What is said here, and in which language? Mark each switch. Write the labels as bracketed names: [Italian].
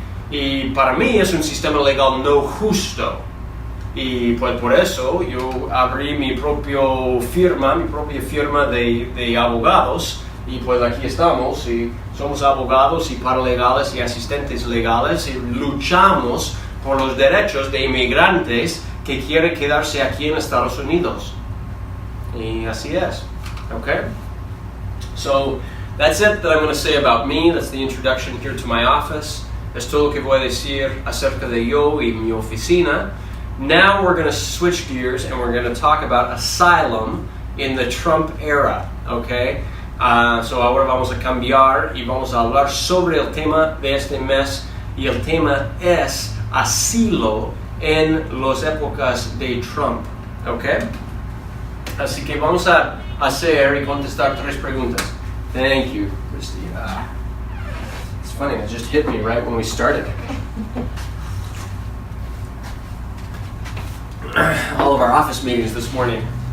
[Spanish] Y para mí es un sistema legal no justo. Y pues por eso yo abrí mi propia firma de abogados, y pues aquí estamos, y somos abogados y paralegales y asistentes legales, y luchamos por los derechos de inmigrantes que quieren quedarse aquí en Estados Unidos. Y así es, okay? [English] So that's it that I'm going to say about me. That's the introduction here to my office. [Spanish] Es todo lo que voy a decir acerca de yo y mi oficina. [English] Now we're going to switch gears and we're going to talk about asylum in the Trump era, okay? [Spanish] So ahora vamos a cambiar y vamos a hablar sobre el tema de este mes, y el tema es asilo en las épocas de Trump, okay? Así que vamos a hacer y contestar 3 preguntas. [English] Thank you, Christy. It's funny, it just hit me right when we started. All of our office meetings this morning.